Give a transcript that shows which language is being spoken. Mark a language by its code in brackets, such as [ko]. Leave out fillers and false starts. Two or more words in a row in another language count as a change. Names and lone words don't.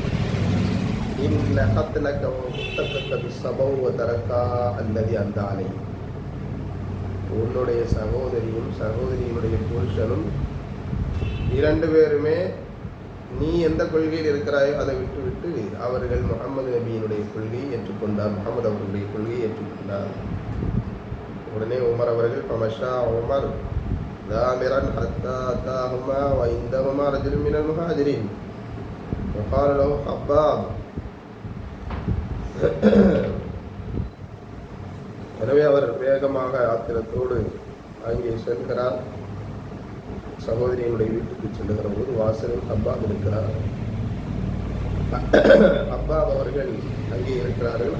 [ta] அல்லது அந்த ஆலை, உன்னுடைய சகோதரியும் சகோதரியினுடைய புருஷனும் இரண்டு பேருமே நீ எந்த கொள்கையில் இருக்கிறாயோ அதை விட்டுவிட்டு அவர்கள் முகமது நபியினுடைய கொள்கையை ஏற்றுக்கொண்டார், முகமது அவர்களுடைய கொள்கையை ஏற்றுக்கொண்டார். உடனே உமர் அவர்கள் [ar] فمشى عمر دامرا حتى أتاهما وعندهما رجل من المهاجرين وقال له خباب. [ta] எனவே அவர் வேகமாக ஆத்திரத்தோடு அங்கே செல்கிறார். சகோதரியினுடைய வீட்டுக்கு செல்லுகிற போது வாசலில் ஹப்பாப் இருக்கிறார். ஹப்பாப் அவர்கள் அங்கே இருக்கிறார்கள்.